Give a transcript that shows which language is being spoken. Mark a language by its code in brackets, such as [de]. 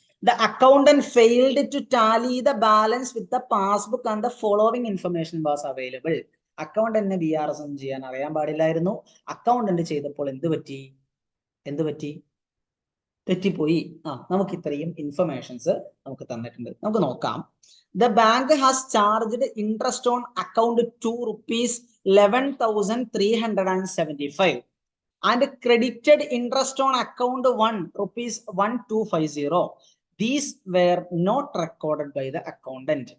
[en] The accountant failed to tally the balance with the passbook and the following information was available. [ml] അക്കൗണ്ടന്റിന് BRS ഒന്നും ചെയ്യാൻ അറിയാൻ പാടില്ലായിരുന്നു. Accountant ചെയ്തപ്പോൾ എന്ത് പറ്റി? തെറ്റിപ്പോയി. നമുക്ക് ഇത്രയും ഇൻഫർമേഷൻസ് നമുക്ക് തന്നിട്ടുണ്ട്. നമുക്ക് നോക്കാം. [en] The bank has charged interest on account 2 rupees 11,375 and credited interest on account 1 rupees 1,250. These were not recorded by the accountant.